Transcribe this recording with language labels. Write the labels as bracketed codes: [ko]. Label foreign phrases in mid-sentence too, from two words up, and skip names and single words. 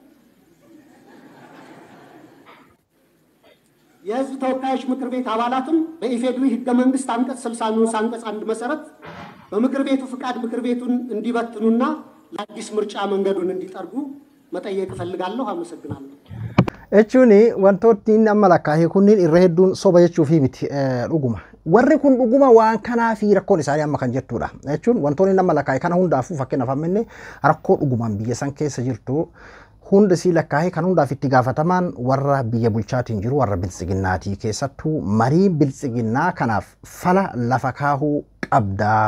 [am] የህዝብ ተወካዮች ምክር ቤት አባላትም በኢፌድሪ ህገ መንግስት አንቀጽ 60 ንዑስ አንቀጽ 1 መሰረት በምክር ቤቱ ፍቃድ ምክር ቤቱን እንዲበትኑና ለአዲስ ምርጫ መንገዱን እንዲጠርጉ መጠየቅ ፈልጋለሁ። አመሰግናለሁ። [om] እቹኒ wantootni amma lakkaa'ee kunniin irra hedduun soba jechuu fi miti dhuguma. Warri kun dhuguma waan kanaa fi rakkoon isaanii amma kan jettudha. Jechuun wantoonni amma lakkaa'ee kana hundaafuu fakkeenyaaf amminne rakkoo dhugumaan biyya san keessa jirtu hunda si lakkaa'ee kan hundaaf itti gaafatamaan warra biyya bulchaatiin jiru warra biltsiginnaatii keessattuu marii biltsiginnaa kanaaf fala lafa kaahuu qabdaa.